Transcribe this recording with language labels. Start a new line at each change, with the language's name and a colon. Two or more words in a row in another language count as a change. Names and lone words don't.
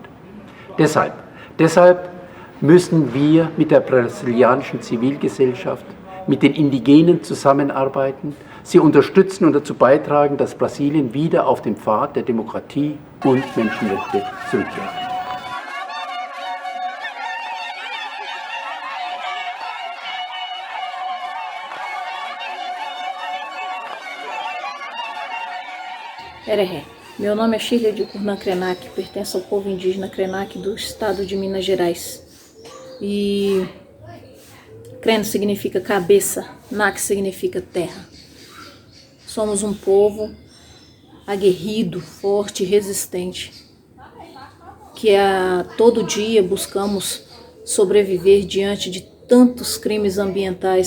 German: Deshalb müssen wir mit der brasilianischen Zivilgesellschaft, mit den Indigenen zusammenarbeiten, sie unterstützen und dazu beitragen, dass Brasilien wieder auf den Pfad der Demokratie und Menschenrechte zurückkehrt. Ereré.
Portuguese: Meu nome é Shirley de Curnan Krenak, pertenço ao povo indígena Krenak do estado de Minas Gerais. E Kren significa cabeça, Nak significa terra. Somos um povo aguerrido, forte e resistente, que a todo dia buscamos sobreviver diante de tantos crimes ambientais.